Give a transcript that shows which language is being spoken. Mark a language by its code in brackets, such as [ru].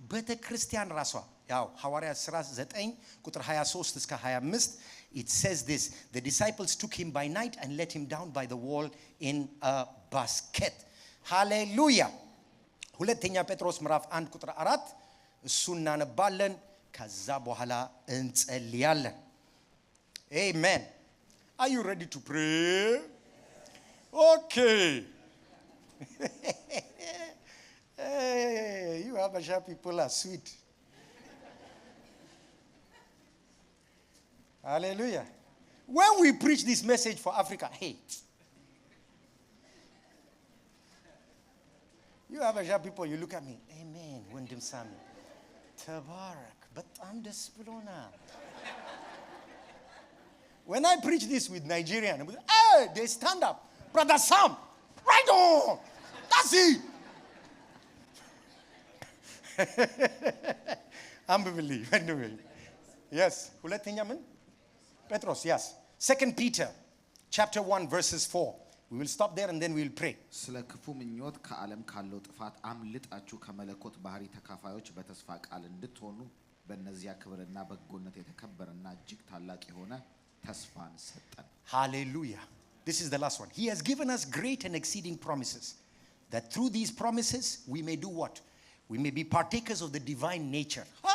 [am] ቤተክርስቲያን ራሷ ያው ሐዋርያት ሥራ 9 ቁጥር 23 እስከ 25 [en] it says this, the disciples took him by night and let him down by the wall in a basket. Hallelujah. [am] ሁለተኛ ጴጥሮስ ምዕራፍ 1 ቁጥር 4 እሱን እናነባለን። ከዛ በኋላ እንጸልያለን። Amen. [en] Are you ready to pray? Okay. Hey, you Habasha people are sweet. Hallelujah. When we preach this message for Africa, hey, you Habasha people, you look at me. Amen. Wendim Sami. Tabarak. But I'm the Spilona. When I preach this with Nigerian, hey, they stand up. Brother Sam, right on. That's it. Unbelievable. Anyway. Yes. [am] ሁለተኛ ምን? [en] Petros, yes. 2 Peter chapter 1 verses 4. We will stop there and then we will pray. [am] ስለ ክፉ ምኞት ከዓለም ካለው ጥፋት አምልጣችሁ ከመለኮት ባህሪ ተካፋዮች በተስፋ ቃል እንድትሆኑ በእነዚያ ክብርና በጎነት የተከበረና እጅግ ታላቅ የሆነ ተስፋን ሰጠን. [en] Hallelujah. This is the last one. He has given us great and exceeding promises, that through these promises we may do what? We may be partakers of the divine nature.